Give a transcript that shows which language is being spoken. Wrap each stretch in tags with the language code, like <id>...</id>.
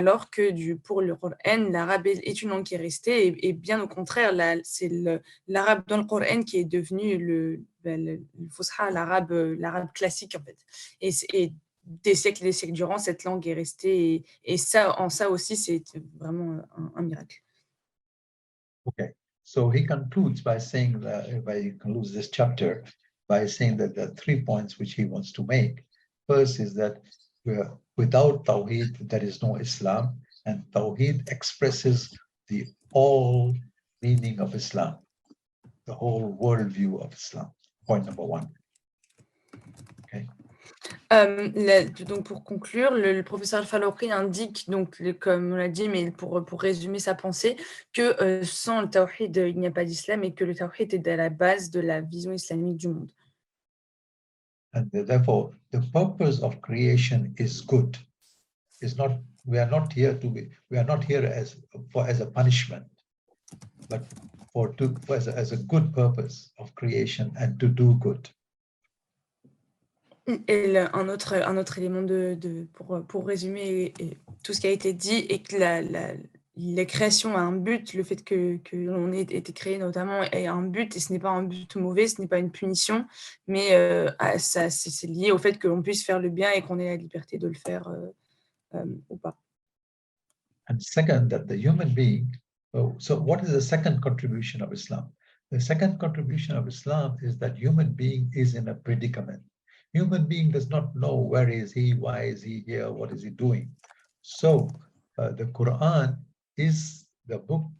<fr>que pour le Coran, l'arabe est une langue qui est restée, et bien au contraire, c'est l'arabe dans le Coran qui est devenu le fusha, l'arabe classique en fait. Et des siècles durant, cette langue est restée, et ça aussi, c'est vraiment un miracle.</fr> <en>Okay, so he concludes by saying he concludes this chapter by saying that there are 3 points which he wants to make. First is that without Tawhid, there is no Islam, and Tawhid expresses the all meaning of Islam, the whole worldview of Islam. Point number 1. Okay.</en> <fr>Donc pour conclure, le professeur Al-Faruqi indique, donc, comme on l'a dit, mais pour résumer sa pensée, que sans le Tawhid, il n'y a pas d'islam, et que le Tawhid est à la base de la vision islamique du monde.</fr> <en>And therefore, the purpose of creation is good. We are not here as a punishment, but as a good purpose of creation and to do good.</en> <fr>Et un autre élément pour résumer tout ce qui a été dit, et que la création a un but, le fait que l'on ait été créé notamment a un but, et ce n'est pas un but mauvais, ce n'est pas une punition, mais c'est lié au fait que l'on puisse faire le bien et qu'on ait la liberté de le faire ou pas.</fr> <en>And second, that the human being, so what is the second contribution of Islam? The second contribution of Islam is that human being is in a predicament. Human being does not know where is he, why is he here, what is he doing. So the Quran is the book.</en>